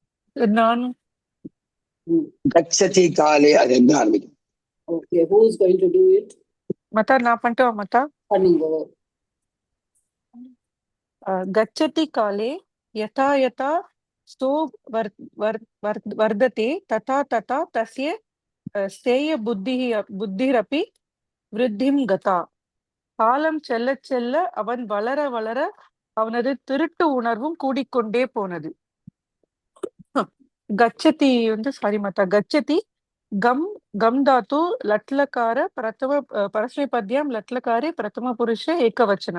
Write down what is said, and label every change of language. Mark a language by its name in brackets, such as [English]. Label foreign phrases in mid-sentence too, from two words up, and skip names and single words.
[Tamil] நான் [Sanskrit] गच्छति काले [Tamil] அது என்ன ஆரம்பிக்கும்? [English] Okay, who is going to do it? [Tamil] மத்தா நான் பண்ணிட்டு மத்தா. பண்ணுங்க. [Sanskrit] गच्छति काले यथा यथा स्तो वर्धते तथा तथा तस्य बुद्धिरपि वृद्धिं गता. [Tamil] காலம் செல்ல செல்ல அவன் வளர வளர அவனது திருட்டு உணர்வும் கூடிக்கொண்டே போனது. [Sanskrit] கச்சதி சாரி மத்தா, गच्छति गम् गम् धातु लट्लकार प्रथम परस्मैपदम् लट्लकारे प्रथम पुरुष एकवचनम्.